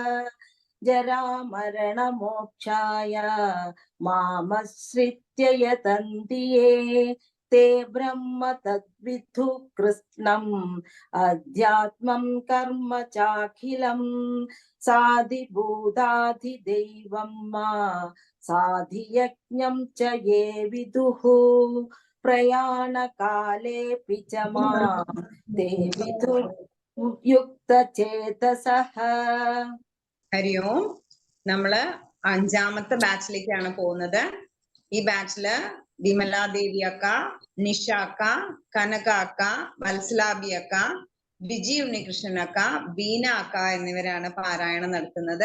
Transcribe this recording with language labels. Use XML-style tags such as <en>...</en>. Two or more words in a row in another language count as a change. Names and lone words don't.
<sa>जरामरणमोक्षाय मामश्रित्य यतन्ति ये ते ब्रह्म तद्विदु कृष्णम् अध्यात्मं कर्म चाखिलम्। साधिभूताधिदैवं मा साधियज्ञं च ये विदुः प्रयाणकालेऽपि च मां ते विदुः युक्तचेतसः। ഹരി ഓം.</sa> <ml>നമ്മള് 5ാമത്തെ ബാച്ചിലേക്കാണ് പോകുന്നത്. ഈ ബാച്ചില് വിമലാദേവി അക്ക, നിഷ അക്ക, കനക അക്ക, വത്സലാബി അക്ക, വിജി ഉണ്ണികൃഷ്ണൻ അക്ക, ബീന അക്ക എന്നിവരാണ് പാരായണം നടത്തുന്നത്.</ml>